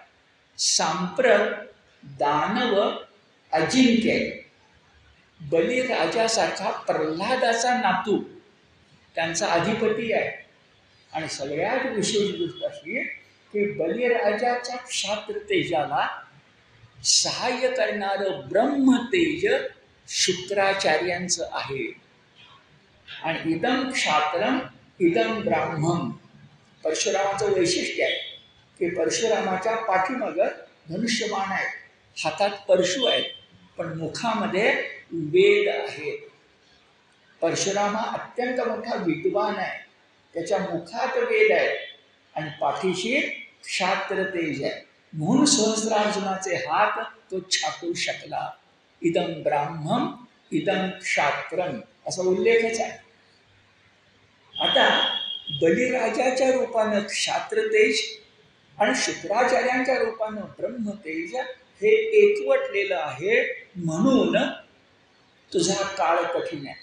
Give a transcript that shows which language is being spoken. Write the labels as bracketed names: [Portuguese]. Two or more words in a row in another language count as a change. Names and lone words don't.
[Marathi] सांप्रत दानव अजिंक्य, बलिराजासारखा प्रल्हादाचा नातू त्यांचा अधिपती आहे. आणि सगळ्यात विशेष गोष्ट अशी की बलिराजाच्या क्षात्र तेजाला सहाय्य करणारं ब्रह्मतेज शुक्राचार्यांचं आहे. आणि [Sanskrit] इदम क्षात्रम इदम ब्राह्मण, [Marathi] परशुरामाचं वैशिष्ट्य आहे की परशुरामाच्या पाठीमागं धनुष्यबाण आहे, हातात परशु आहेत, पण मुखामध्ये वेद आहेत. परशुराम हा अत्यंत मोठा विद्वान आहे, त्याच्या मुखात वेद आहे आणि पाठीशी क्षात्र तेज आहे, म्हणून सहस्रार्जुनाचे हात तो छाटू शकला. [Sanskrit] इदम ब्राह्मण इदम क्षात्रम [Marathi] असा उल्लेखच आहे. आता बलिराजाच्या रूपानं क्षात्रतेज आणि शुक्राचार्यांच्या रूपानं ब्रह्मतेज हे एकवटलेलं आहे, म्हणून तुझा काळ कठीण आहे.